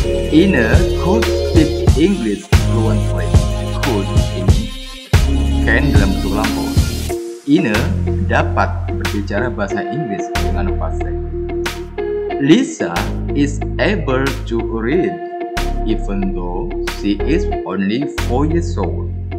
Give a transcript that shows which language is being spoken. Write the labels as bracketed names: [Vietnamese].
[English] Ina could speak English fluently. [Indonesian] Could ini can dalam bentuk lampau. Ina dapat berbicara bahasa Inggris dengan fasih. [English] Lisa is able to read even though she is only 4 years old.